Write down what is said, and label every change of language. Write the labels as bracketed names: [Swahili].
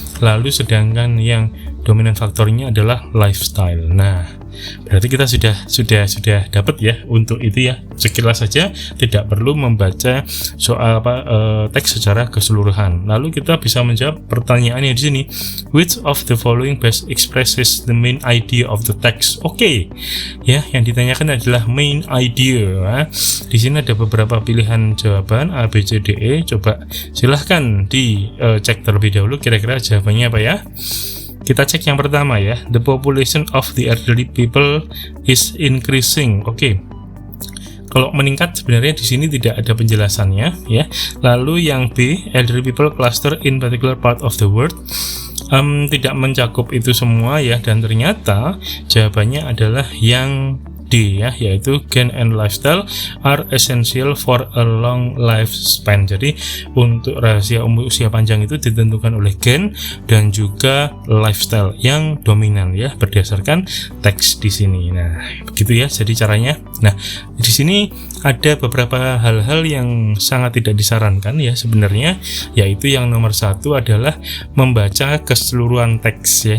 [Indonesian] Lalu sedangkan yang dominan faktornya adalah lifestyle. Nah, berarti kita sudah dapat ya untuk itu ya. Sekilas saja, tidak perlu membaca soal teks secara keseluruhan. Lalu kita bisa menjawab pertanyaannya di sini. Which of the following best expresses the main idea of the text? Oke. Ya, yang ditanyakan adalah main idea. Nah, di sini ada beberapa pilihan jawaban A, B, C, D, E. Coba silahkan dicek terlebih dahulu kira-kira jawabannya apa ya. Kita cek yang pertama ya, [English] the population of the elderly people is increasing. Oke. [Indonesian] Kalau meningkat sebenarnya di sini tidak ada penjelasannya ya. Lalu yang B, [English] elderly people cluster in particular part of the world. [Indonesian] Tidak mencakup itu semua ya, dan ternyata jawabannya adalah yang [English] D [Indonesian] ya, yaitu [English] gain and lifestyle are essential for a long lifespan. [Indonesian] Jadi untuk rahasia usia panjang itu ditentukan oleh gen dan juga lifestyle yang dominan ya, berdasarkan teks di sini. Nah, begitu ya jadi caranya. Nah, di sini ada beberapa hal-hal yang sangat tidak disarankan ya sebenarnya, yaitu yang nomor satu adalah membaca keseluruhan teks ya.